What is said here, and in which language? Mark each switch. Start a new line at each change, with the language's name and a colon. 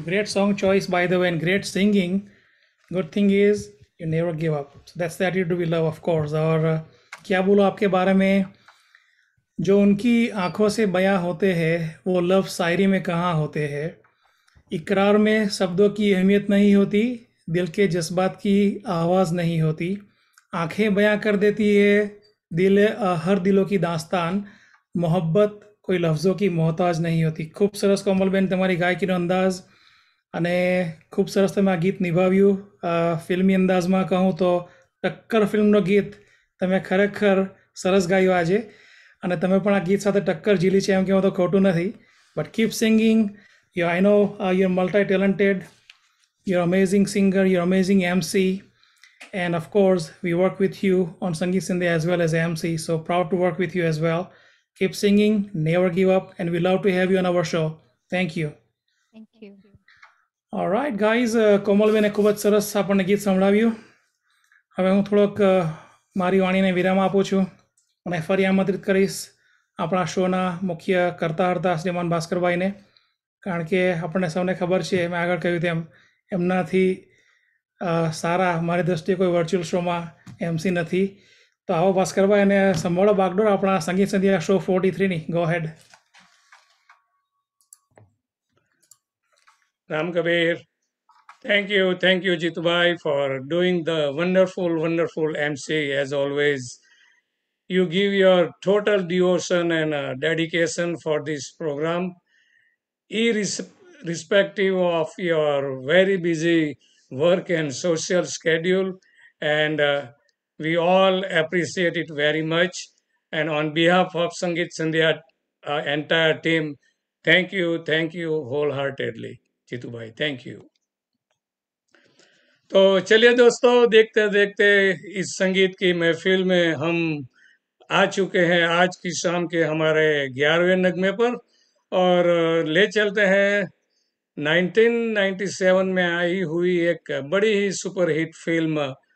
English: Great song choice, by the way, and great singing. Good thing is you never give up. So that's the attitude we love, of course.
Hindi: और क्या बोलो आपके बारे में, जो उनकी आंखों से बयां होते हैं वो लव शायरी में कहाँ होते हैं। इकरार में शब्दों की अहमियत नहीं होती, दिल के जज्बात की आवाज़ नहीं होती, आंखें बयां कर देती है दिल हर दिलों की दास्तान, मोहब्बत
Gujarati: કોઈ લફ્ઝો કી મોહતાજ નહીં હોતી। ખૂબ સરસ કોમલબેન તમારી ગાયકીનો અંદાજ, અને ખૂબ સરસ તમે આ ગીત નિભાવ્યું। ફિલ્મી અંદાજમાં કહું તો ટક્કર ફિલ્મનો ગીત તમે ખરેખર સરસ ગાયું આજે, અને તમે પણ આ ગીત સાથે ટક્કર ઝીલી છે એમ કહેવું તો ખોટું નથી।
English: But keep singing, you I know you are multi talented, you are amazing singer, you are amazing MC, and of course we work with you on Sangeet Sindhya as well as MC, so proud to work with you as well. Keep singing, never give up, and we love to have you on our show. Thank you. Thank you. All right, guys.
Gujarati: કોમલબેને ખૂબ જ સરસ આપણને ગીત સંભળાવ્યું। હવે હું થોડોક મારી વાણીને વિરામ આપું છું અને ફરી આમંત્રિત કરીશ આપણા શોના મુખ્ય કરતા હર્તા શ્રીમાન ભાસ્કરભાઈને, કારણ કે આપણને સૌને ખબર છે, મેં આગળ કહ્યું તેમ એમનાથી સારા મારી દ્રષ્ટિએ કોઈ વર્ચ્યુઅલ શોમાં MC નથી। તો આવો ભાસ્કરભાઈ અને સંભાળો બાગડોર આપણા સંગીત સંધ્યા show 43ની।
English: Go ahead. Ram Kabir, thank you Jitubhai for doing the wonderful MC as always. You give your total devotion and dedication for this program, irrespective of your very busy work and social schedule, and we all appreciate it very much. And on behalf of Sangeet Sandhya entire team, thank you wholeheartedly. Jitu bhai, thank you.
Hindi: तो चलिए दोस्तों, देखते देखते इस संगीत की महफिल में हम आ चुके हैं आज की शाम के हमारे 11वें नगमे पर, और ले चलते हैं 1997 में आई हुई एक बड़ी ही सुपरहिट फिल्म